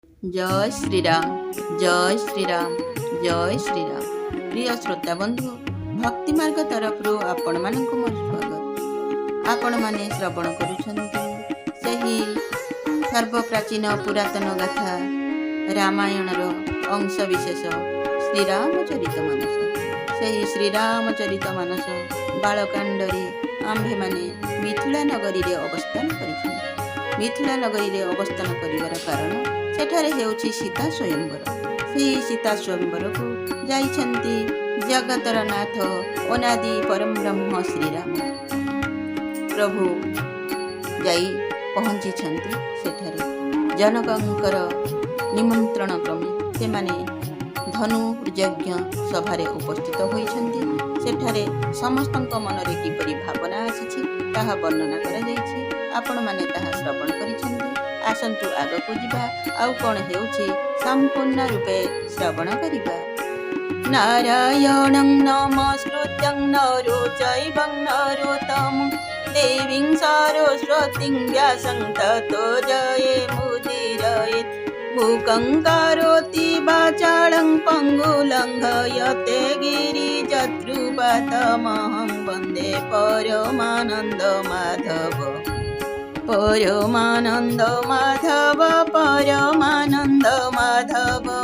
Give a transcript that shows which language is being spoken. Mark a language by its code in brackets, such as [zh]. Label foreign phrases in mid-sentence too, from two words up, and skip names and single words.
[hi] जय श्रीराम जय श्रीराम जय श्रीराम। [or] ପ୍ରିୟ ଶ୍ରୋତା ବନ୍ଧୁ, ଭକ୍ତି ମାର୍ଗ ତରଫ ଆପଣ ମାନଙ୍କୁ ମୋର ସ୍ୱାଗତ। ଆପଣ ମାନେ ଶ୍ରବଣ କରୁଛନ୍ତି ସେହି ସର୍ବପ୍ରାଚୀନ ପୁରାତନ ଗାଥା ରାମାୟଣର ଅଂଶ ବିଶେଷ ଶ୍ରୀରାମଚରିତମାନସ। ସେହି ଶ୍ରୀରାମଚରିତମାନସ ବାଳକାଣ୍ଡରେ ଆମ୍ଭେ ମାନେ ମିଥିଳା ନଗରୀ ରେ ଅବସ୍ଥାନ କରିଛନ୍ତି। ମିଥିଳା ନଗରୀ ରେ ଅବସ୍ଥାନ କରିବାର କାରଣ ସେଠାରେ ହେଉଛି ସୀତା ସ୍ୱୟମ୍ବର। ସେ ସୀତା ସ୍ୱୟମ୍ବର କୁ ଯାଉଛନ୍ତି ଜଗତର ନାଥ ଅନାଦି ପରମ ବ୍ରହ୍ମ ଶ୍ରୀରାମ ପ୍ରଭୁ ଯାଇ ପହଞ୍ଚି ଛନ୍ତି। ସେଠାରେ ଜନକଙ୍କର ନିମନ୍ତ୍ରଣ କ୍ରମେ ସେ ମାନେ ଧନୁ ଯଜ୍ଞ ସଭାରେ ଉପସ୍ଥିତ ହେଉଛନ୍ତି। ସେଠାରେ ସମସ୍ତଙ୍କ ମନରେ କିପରି ଭାବନା ଆସୁଛି ତାହା ବର୍ଣ୍ଣନା କରା ଯାଉଛି। ଆପଣ ମାନେ ତାହା ଶ୍ରବଣ କରୁଛନ୍ତି। ଆସନ୍ତୁ ଆଗକୁ ଯିବା ଆଉ କଣ ହେଉଛି ସମ୍ପୂର୍ଣ୍ଣ ରୂପେ ଶ୍ରବଣ କରିବା। [sa] नारायणं नमस्कृत्यं नरो चैवं नरोत्तमं देवीं सरस्वतीं व्यासं ततो जयमुदीरयेत्। मूकं करोति वाचालं पङ्गुलङ्घयते गिरिजत्रुपातमहं वन्दे परमानन्द माधव परमानन्द माधव परमानन्द माधव।